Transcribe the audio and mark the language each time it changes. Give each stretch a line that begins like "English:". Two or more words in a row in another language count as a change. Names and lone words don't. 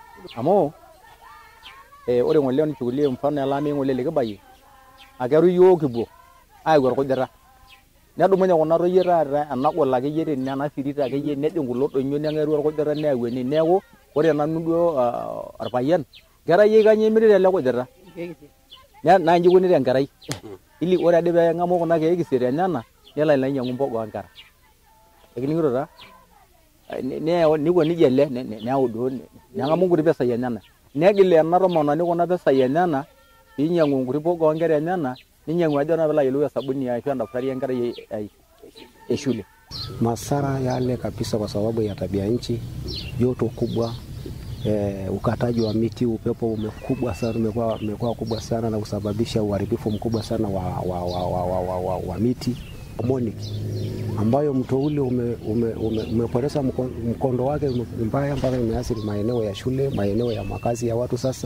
Masai: amu ore ng'ole nichukulie mfano elami ng'ole likibayie akeru yiok kipuo ayau orkujita nedumunye kuna toyie taata enagol akeyie tene ena firita akeyie nejing kulo donyo neng'eru orkujita neyau ene neeku ore nanu duo orpayian kerai yie kanyio emirita ele kujita naa inji ikunita enkerai ili ore ade pee eng'amu kuna keek isiet enyana nelo ainyiang'u mboga oonkera ekining'ito taa niko nijia ele neyau duo neng'amu nkuti pesai enyana negil ena tomononi kuna pesai enyana piinyiang'u nkuti mboga oonkera enyana ninyiang'u ajo naa pilo ayiolou esabuni ashu endaftari enkerai shule.
Swahili: Masara yale kabisa kwa sababu ya tabia nchi, joto kubwa, ukataji wa miti, upepo umekubwa sana, umekuwa kubwa sana na kusababisha uharibifu mkubwa sana wa miti. Harmonic ambayo mto ule umepoteza mkondo wake mbaya mpaka imeathiri maeneo ya shule, maeneo ya makazi ya watu sasa.